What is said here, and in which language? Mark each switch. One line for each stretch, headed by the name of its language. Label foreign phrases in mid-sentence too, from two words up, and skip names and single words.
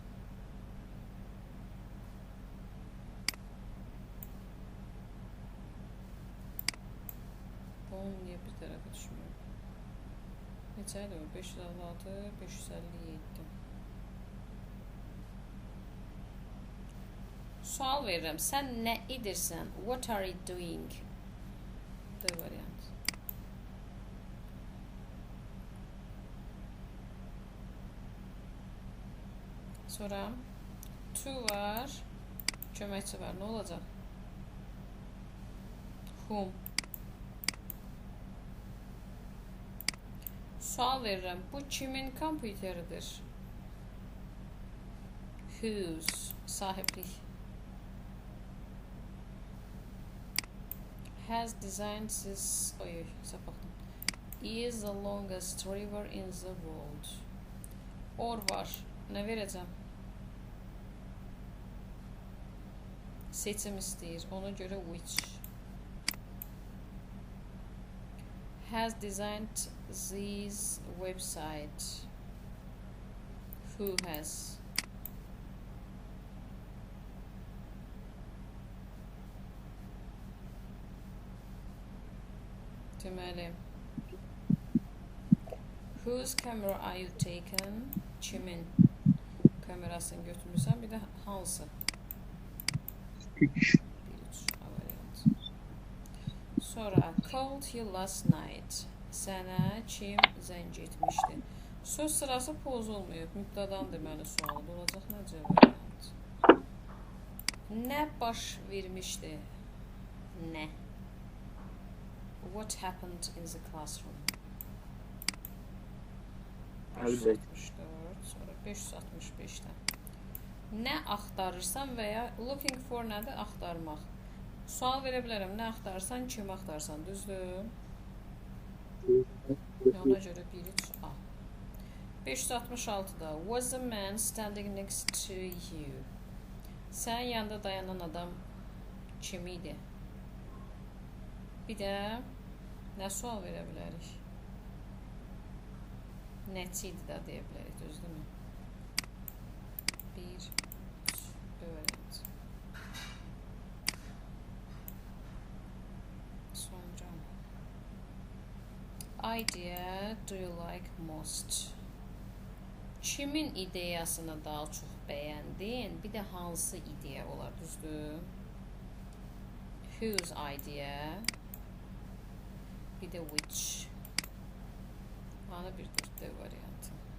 Azerbaijani: Onun niyə bir tərəfə düşmüyor? Neçəydi o? 556, 557. Sual verirəm. Sən nə edirsən?
English: What are you doing?
Azerbaijani: D variant. Sonra to var. Köməkçi var. Nə olacaq? Whom. Sual verirəm. Bu kimin kompüteridir? Whose. Sahiblik.
English: Has designed this.
Azerbaijani: Oy, sapaqdım.
English: Is the longest river in the world.
Azerbaijani: Or var. Nə verəcəm? Seçim istəyir. Ona görə which.
English: Has designed this website. Who has? Deməli, whose camera are you taken?
Azerbaijani: Kimin kamerasını götürmüsən? Bir də hansı? 3. Variant.
English: Sonra called you last night.
Azerbaijani: Sənə kim zəng etmişdi? Söz sırası pozulmayıb. Mübtədan deməli sualı olacaq. Necə variant? Nə baş vermişdi? Nə?
English: What happened in the classroom?
Azerbaijani: 564, sonra 565'dən. Nə axtarırsan və ya
English: looking for
Azerbaijani: nədir? Axtarmaq. Sual verə bilərəm. Nə axtarsan, kim axtarsan, düzdür? Ona görə 1-3A.
English: 566-da was a man standing next to you.
Azerbaijani: Sən yanında dayanan adam kim idi? Bir də nə sual verə bilərik? Nəçi idi də deyə bilərik, düzdürmü? 1, 3, variant.
English: Sonra idea do you like most?
Azerbaijani: Kimin ideyasını daha çox bəyəndin? Bir də hansı ideya olar, düzdür?
English: Whose idea?
Azerbaijani: Bir də which. Ana bir D variantı.